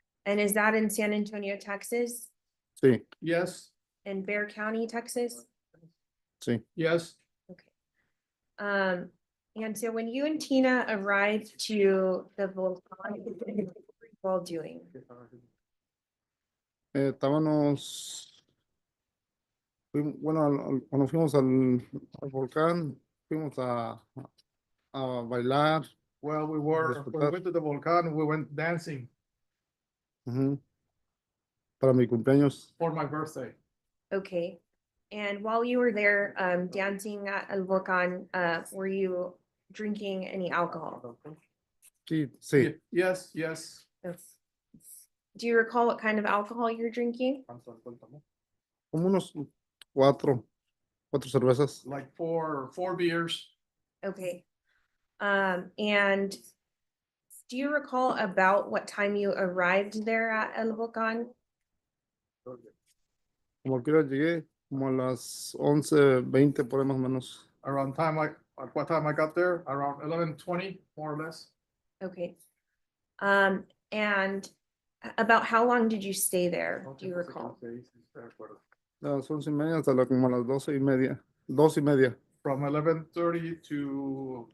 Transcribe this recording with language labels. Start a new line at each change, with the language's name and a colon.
English: And is that in San Antonio, Texas?
Spanish: Sí,
English: Yes, In Bexar County, Texas?
Spanish: sí.
English: yes. Okay. And so when you and Tina arrived to the volcán, what were you all doing?
Spanish: Estábamos, bueno, cuando fuimos al volcán, fuimos a bailar.
English: Well, when we went to the Volcan, we went dancing
Spanish: Ujú. Para mi cumpleaños.
English: for my birthday. Okay. And while you were there, dancing at El Volcan, were you drinking any alcohol?
Spanish: Sí, sí.
English: Yes, yes. Do you recall what kind of alcohol you're drinking?
Spanish: Como unos cuatro cervezas.
English: Like four beers. Okay. And do you recall about what time you arrived there at El Volcan?
Spanish: Como quiera llegué, como a las 11:20 por ahí más o menos.
English: Around time, at what time I got there? Around 11:20, more or less. Okay. And about how long did you stay there? Do you recall?
Spanish: Las 11:30 hasta como las 12:30. 2:30.
English: From 11:30 to